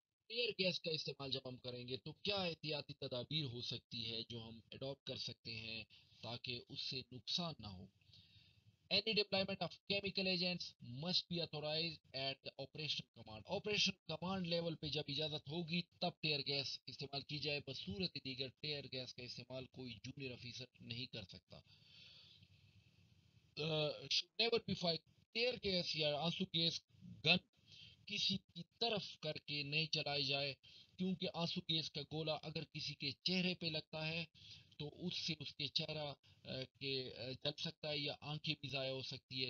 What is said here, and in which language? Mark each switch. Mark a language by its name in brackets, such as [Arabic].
[Urdu] Tear gas کا استعمال جب ہم کریں گے تو کیا احتیاطی تدابیر ہو سکتی ہے جو ہم اڈاپٹ کر سکتے ہیں تاکہ اس سے نقصان نہ ہو. [English] Any deployment of chemical agents must be authorized at the operation command. Operation command level [Urdu] پہ جب اجازت ہوگی تب ٹیئر گیس استعمال کی جائے. بصورت دیگر ٹیئر گیس کا استعمال کوئی جونیئر افیسر نہیں کر سکتا. [English] should never be fired. [Urdu] Tear gas یا آنسو گیس گن کسی کی طرف کر کے نہیں چلائی جائے کیونکہ آنسو گیس کا گولا اگر کسی کے چہرے پہ لگتا ہے تو اس سے اس کے چہرہ کے جل سکتا ہے یا آنکھیں بھی ضائع ہو سکتی ہے.